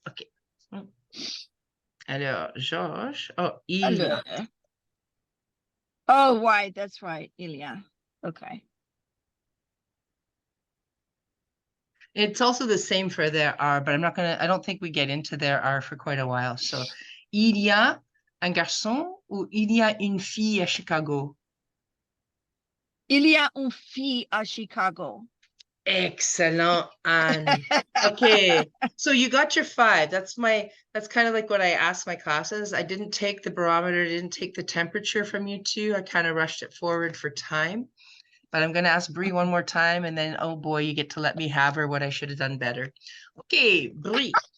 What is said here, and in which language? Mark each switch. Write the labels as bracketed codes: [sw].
[fr] Okay. Alors, Georges. Oh, il y a. [en] Oh, right, that's right, Ilya. Okay. It's also the same for there are, but I don't think we get into there are for quite a while. [fr] So, il y a un garçon ou il y a une fille à Chicago? Il y a une fille à Chicago. [en] Excellent, Anne. Okay, so you got your 5. That's kind of like what I asked my classes. I didn't take the barometer, didn't take the temperature from you two. I kind of rushed it forward for time. But I'm going to ask Brie one more time, and then, oh boy, you get to let me have her what I should have done better. Okay, Brie.